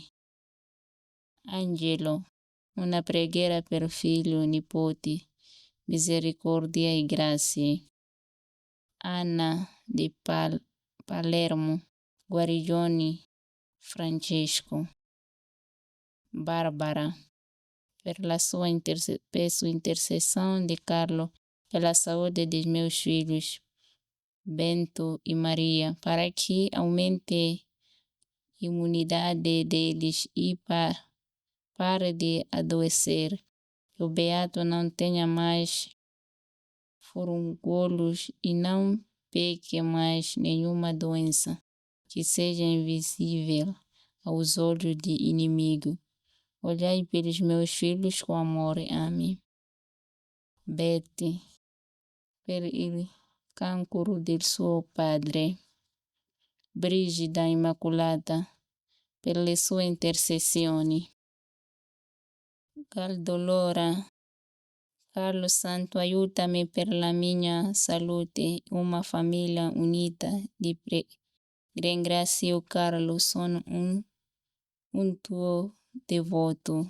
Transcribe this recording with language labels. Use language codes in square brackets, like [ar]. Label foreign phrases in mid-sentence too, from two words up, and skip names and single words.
[it] Angelo, una preghiera per figlio, nipoti, misericordia e grazie. Anna di Palermo, guarigioni, Francesco. [pt] Barbara, [it] per la sua [pt] intercessão de Carlo, pela saúde dos meus filhos, Bento e Maria, para que aumente a imunidade deles e pare de adoecer. Que o Beato não tenha mais furúnculos e não pegue mais nenhuma doença que seja invisível aos olhos do inimigo. Olhai pelos meus filhos com amor. Amém. [it] Betty, per il cancro del suo padre. Brigida Immacolata, per le sue intercessioni. Galdolora, Carlo Santo, aiutami per la mia salute, una famiglia unita di ringrazio Carlo, sono un tuo devoto.